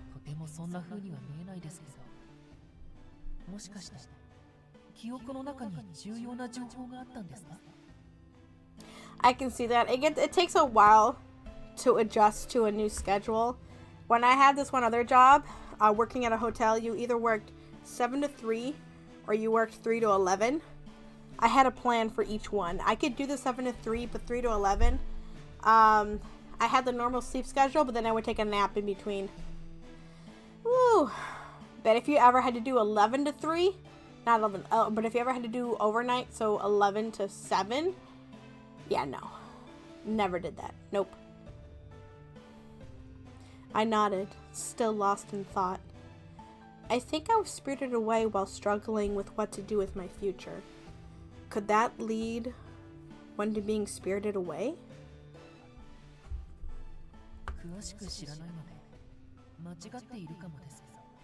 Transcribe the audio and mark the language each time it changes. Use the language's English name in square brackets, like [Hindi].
[Japanese] とてもそんな風には見えないですけど。もしかして記憶の中に重要な情報があったんですか? [English] I can see that. It takes a while to adjust to a new schedule. When I had this one other job, working at a hotel, you either worked 7 to 3 or you worked 3 to 11. I had a plan for each one. I could do the 7 to 3, but 3 to 11. I had the normal sleep schedule, but then I would take a nap in between. Woo! But if you ever had to do 11 to 3, not 11, but if you ever had to do overnight, so 11 to 7, yeah, no. Never did that. Nope. I nodded, still lost in thought. I think I was spirited away while struggling with what to do with my future. Could that lead one to being spirited away? [Japanese] 詳しく知らないので間違っているかもですけど。